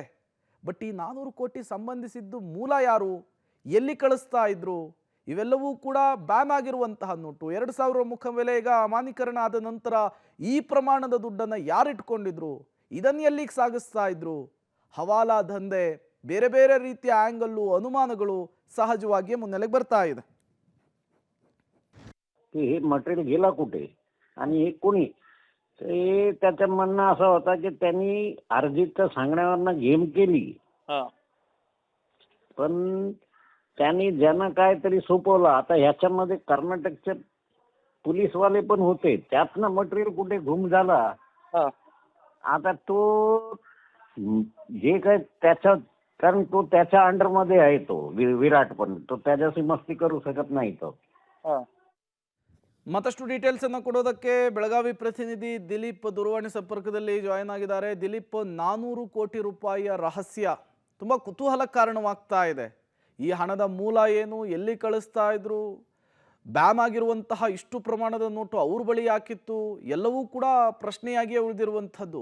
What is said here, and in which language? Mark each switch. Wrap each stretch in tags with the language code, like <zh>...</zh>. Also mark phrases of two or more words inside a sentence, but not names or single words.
<kn>ಬಟ್ ಈ 400 ಕೋಟಿ ಸಂಬಂಧಿಸಿದ್ದು ಮೂಲ ಯಾರು, ಎಲ್ಲಿ ಕಳಿಸ್ತಾ ಇದ್ರು, ಇವೆಲ್ಲವೂ ಕೂಡ ಬ್ಯಾನ್ ಆಗಿರುವಂತಹ ನೋಟು. 2,000 ಮುಖಬೆಲೆ ಈಗ ಅಮಾನ್ಯೀಕರಣ ಆದ ನಂತರ ಈ ಪ್ರಮಾಣದ ದುಡ್ಡನ್ನು ಯಾರು ಇಟ್ಕೊಂಡಿದ್ರು, ಇದನ್ನು ಎಲ್ಲಿಗೆ ಸಾಗಿಸ್ತಾ ಇದ್ರು, ಹವಾಲಾ ದಂಧೆ, ಬೇರೆ ಬೇರೆ ರೀತಿಯ ಆಂಗಲ್ಲು, ಅನುಮಾನಗಳು ಸಹಜವಾಗಿಯೇ ಮುನ್ನೆಲೆಗೆ ಬರ್ತಾ ಇದೆ.</kn> <mr>हे मटेरियल गेला कुठे आणि हे कोणी, ते त्याचं म्हणणं असं होतं की त्यांनी अर्जित सांगण्यावरनं गेम केली, पण त्यांनी ज्यांना काहीतरी सोपवलं. आता ह्याच्यामध्ये कर्नाटकचे पोलीसवाले पण होते, त्यातनं मटेरियल कुठे गुम झाला. आता तो जे काय त्याच्या, कारण तो त्याच्या अंडरमध्ये आहे, तो विराट पण, तो त्याच्याशी मस्ती करू शकत नाही तो.</mr> <kn>ಮತ್ತಷ್ಟು ಡೀಟೇಲ್ಸ್ ಅನ್ನು ಕೊಡೋದಕ್ಕೆ ಬೆಳಗಾವಿ ಪ್ರತಿನಿಧಿ ದಿಲೀಪ್ ದೂರವಾಣಿ ಸಂಪರ್ಕದಲ್ಲಿ ಜಾಯಿನ್ ಆಗಿದ್ದಾರೆ. ದಿಲೀಪ್, 400 ಕೋಟಿ ರೂಪಾಯಿಯ ರಹಸ್ಯ ತುಂಬ ಕುತೂಹಲ ಕಾರಣವಾಗ್ತಾ ಇದೆ. ಈ ಹಣದ ಮೂಲ ಏನು, ಎಲ್ಲಿ ಕಳಿಸ್ತಾ ಇದ್ರು, ಬ್ಯಾನ್ ಆಗಿರುವಂತಹ ಇಷ್ಟು ಪ್ರಮಾಣದ ನೋಟು ಅವ್ರ ಬಳಿ ಯಾಕಿತ್ತು, ಎಲ್ಲವೂ ಕೂಡ ಪ್ರಶ್ನೆಯಾಗಿಯೇ ಉಳಿದಿರುವಂಥದ್ದು.</kn>